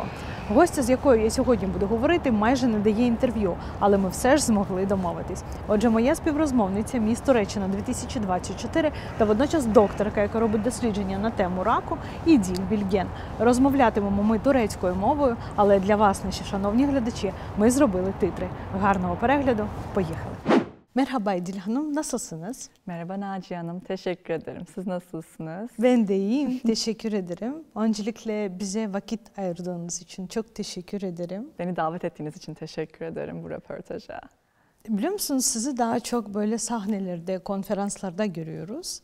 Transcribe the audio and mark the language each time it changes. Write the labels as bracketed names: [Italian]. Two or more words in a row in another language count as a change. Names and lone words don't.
[Ukrainian] Гостя, з якою я сьогодні буду говорити, майже не дає інтерв'ю, але ми все ж змогли домовитись. Отже, моя співрозмовниця, міс Туреччина 2024 та водночас докторка, яка робить дослідження на тему раку, Іділь Більген. Розмовлятимемо ми турецькою мовою, але для вас, наші шановні глядачі, ми зробили титри. Гарного перегляду, поїхали! [Turkish] Merhaba İdil Hanım, nasılsınız? Merhaba Naciye Hanım, teşekkür ederim. Siz nasılsınız? Ben de iyiyim, teşekkür ederim. Öncelikle bize vakit ayırdığınız için çok teşekkür ederim. Beni davet ettiğiniz için teşekkür ederim bu röportaja. Biliyor musunuz, sizi daha çok böyle sahnelerde, konferanslarda görüyoruz.